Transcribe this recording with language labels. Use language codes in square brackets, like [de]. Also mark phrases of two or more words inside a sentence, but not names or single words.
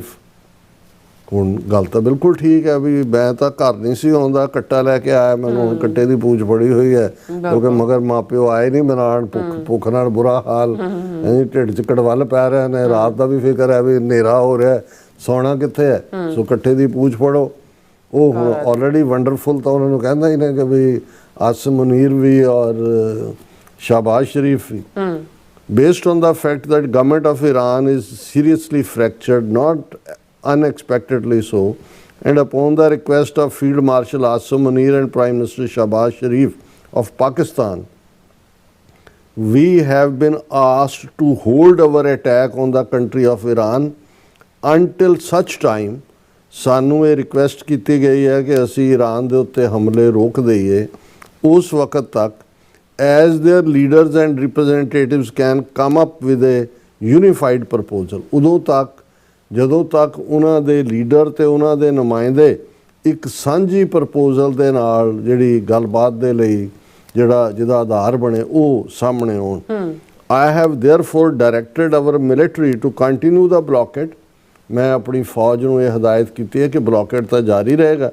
[pa] ਹੁਣ ਗੱਲ ਤਾਂ ਬਿਲਕੁਲ ਠੀਕ ਹੈ ਵੀ ਮੈਂ ਤਾਂ ਘਰ ਨਹੀਂ ਸੀ ਆਉਂਦਾ, ਕੱਟਾ ਲੈ ਕੇ ਆਇਆ, ਮੈਨੂੰ ਕੱਟੇ ਦੀ ਪੂਛ ਫੜੀ ਹੋਈ ਹੈ ਕਿਉਂਕਿ ਮਗਰ ਮਾਂ ਪਿਓ ਆਏ ਨਹੀਂ ਬਣਾਉਣ, ਭੁੱਖ ਨਾਲ ਬੁਰਾ ਹਾਲ, ਢਿੱਡ 'ਚ ਕੜਵੱਲ ਪੈ ਰਹੇ ਨੇ, ਰਾਤ ਦਾ ਵੀ ਫਿਕਰ ਹੈ ਵੀ ਹਨੇਰਾ ਹੋ ਰਿਹਾ, ਸੌਣਾ ਕਿੱਥੇ ਹੈ, ਸੋ ਕੱਟੇ ਦੀ ਪੂਛ ਫੜੋ। ਉਹ ਹੁਣ [en] already wonderful [pa] ਤਾਂ ਉਹਨਾਂ ਨੂੰ ਕਹਿੰਦਾ ਹੀ ਨੇ ਕਿ ਵੀ ਆਸਮ ਮੁਨੀਰ ਵੀ ਔਰ ਸ਼ਹਿਬਾਜ਼ ਸ਼ਰੀਫ ਵੀ। [en] based on the fact that government of Iran is seriously fractured not unexpectedly so, and upon the request of Field Marshal Asim Munir and Prime Minister Shahbaz Sharif of Pakistan, we have been asked to hold our attack on the country of Iran until such time, [pa] ਸਾਨੂੰ ਇਹ ਰਿਕੁਐਸਟ ਕੀਤੀ ਗਈ ਹੈ ਕਿ ਅਸੀਂ ਈਰਾਨ ਦੇ ਉੱਤੇ ਹਮਲੇ ਰੋਕ ਦਈਏ ਉਸ ਵਕਤ ਤੱਕ [en] as their leaders and representatives can come up with a unified proposal, [pa] ਉਦੋਂ ਤੱਕ ਜਦੋਂ ਤੱਕ ਉਹਨਾਂ ਦੇ ਲੀਡਰ ਤੇ ਉਹਨਾਂ ਦੇ ਨੁਮਾਇੰਦੇ ਇੱਕ ਸਾਂਝੀ ਪ੍ਰਪੋਜ਼ਲ ਦੇ ਨਾਲ ਜਿਹੜੀ ਗੱਲਬਾਤ ਦੇ ਲਈ ਜਿਹਦਾ ਆਧਾਰ ਬਣੇ ਉਹ ਸਾਹਮਣੇ ਆਉਣ। [en] I have therefore directed our military to continue the blockade, [pa] ਮੈਂ ਆਪਣੀ ਫੌਜ ਨੂੰ ਇਹ ਹਦਾਇਤ ਕੀਤੀ ਹੈ ਕਿ ਬਲੌਕੇਡ ਤਾਂ ਜਾਰੀ ਰਹੇਗਾ।